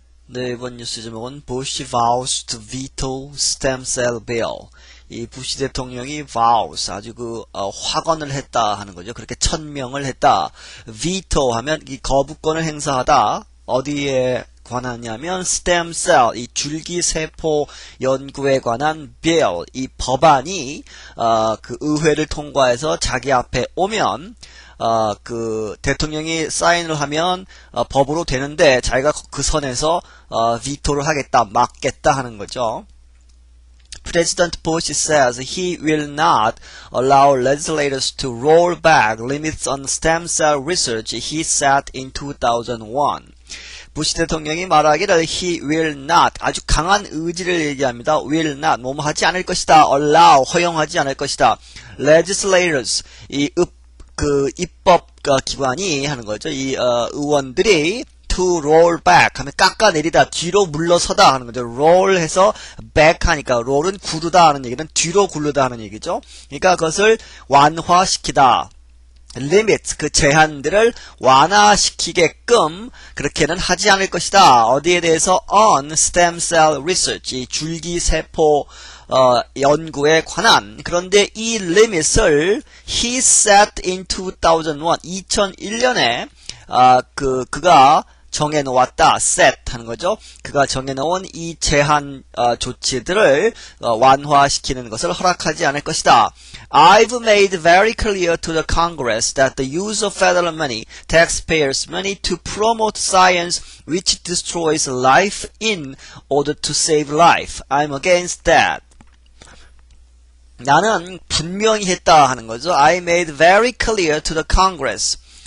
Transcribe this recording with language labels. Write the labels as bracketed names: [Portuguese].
[Korean] 네, 이번 뉴스 제목은 [English] Bush vows to veto stem cell bill. [Korean] 이 부시 대통령이 vows, 아주 확언을 했다 하는 거죠. 그렇게 천명을 했다. veto 하면 이 거부권을 행사하다. 어디에 관하냐면 stem cell, 이 줄기세포 연구에 관한 bill, 이 법안이 그 의회를 통과해서 자기 앞에 오면 대통령이 사인을 하면 법으로 되는데 자기가 그 선에서 비토를 하겠다, 막겠다 하는 거죠. [English] President Bush says he will not allow legislators to roll back limits on stem cell research he set in 2001. [Korean] 부시 대통령이 말하기를 [English] he will not, [Korean] 아주 강한 의지를 얘기합니다. [English] will not, [Korean] 뭐뭐 하지 않을 것이다. allow, 허용하지 않을 것이다. legislators, 입법 기관이 하는 거죠. 의원들이 [English] to roll back [Korean] 하면 깎아내리다, 뒤로 물러서다 하는 거죠. roll 해서 back 하니까 roll은 구르다 하는 얘기는 뒤로 굴르다 하는 얘기죠. 그러니까 그것을 완화시키다. limit, 그 제한들을 완화시키게끔 그렇게는 하지 않을 것이다. 어디에 대해서? [English] on stem cell research, [Korean] 이 줄기세포 연구에 관한. 그런데 이 limit을 [English] he set in [Korean] 2001년에 그가 정해놓았다. set 하는 거죠. 그가 정해놓은 이 제한 조치들을 완화시키는 것을 허락하지 않을 것이다. [English] I've made very clear to the Congress that the use of federal money, taxpayers' money, to promote science which destroys life in order to save life. I'm against that. [Korean] 나는 분명히 했다 하는 거죠. [English] I made very clear to the Congress.